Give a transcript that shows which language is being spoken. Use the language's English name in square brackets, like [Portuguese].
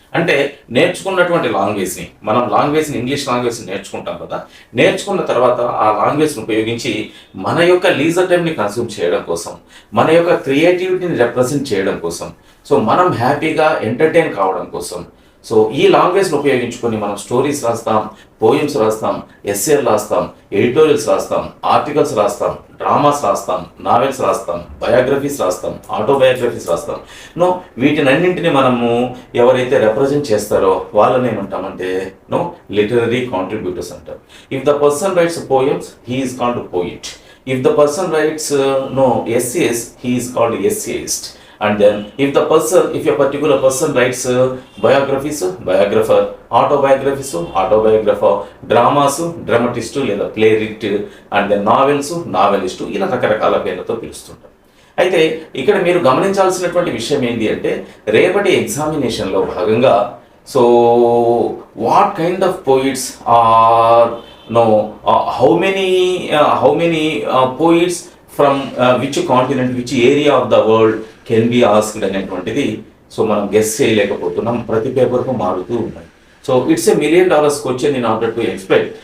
[Telugu] అంటే నేర్చుకున్నటువంటి లాంగ్వేజ్ని, మనం ఇంగ్లీష్ లాంగ్వేజ్ని నేర్చుకుంటాం కదా, నేర్చుకున్న తర్వాత ఆ లాంగ్వేజ్ని ఉపయోగించి మన యొక్క లీజర్ టైంని కన్స్యూమ్ చేయడం కోసం, మన యొక్క క్రియేటివిటీని రిప్రజెంట్ చేయడం కోసం, సో మనం హ్యాపీగా ఎంటర్టైన్ కావడం కోసం, సో ఈ లాంగ్వేజ్ని ఉపయోగించుకొని మనం స్టోరీస్ రాస్తాం, పోయమ్స్ రాస్తాం, ఎస్ఏలు రాస్తాం, ఎడిటోరియల్స్ రాస్తాం, ఆర్టికల్స్ రాస్తాం, డ్రామాస్ రాస్తాం, నావెల్స్ రాస్తాం, బయోగ్రఫీస్ రాస్తాం, ఆటోబయోగ్రఫీస్ రాస్తాం. వీటినన్నింటినీ మనము ఎవరైతే రిప్రజెంట్ చేస్తారో వాళ్ళని ఏమంటామంటే లిటరరీ కాంట్రిబ్యూటర్స్ అంటారు. [English] If the person writes poems, he is called poet. If the person writes essays, he is called essayist. And then if a particular person writes biographies, biographer, autobiographies, autobiographer, dramas, dramatist లేదా playwright, and then novels, novelist, [Telugu] ఇలా రకరకాల పేర్లతో పిలుస్తుంటారు. అయితే ఇక్కడ మీరు గమనించాల్సినటువంటి విషయం ఏంటి అంటే రేపటి ఎగ్జామినేషన్లో భాగంగా [English] so what kind of poets are how many poets from which continent, which area of the world can be asked [Telugu] అనేటువంటిది సో మనం గెస్ చేయలేకపోతున్నాం. ప్రతి పేపర్కు మారుతూ ఉన్నాయి. [English] So it's a $1 million question in order to explain.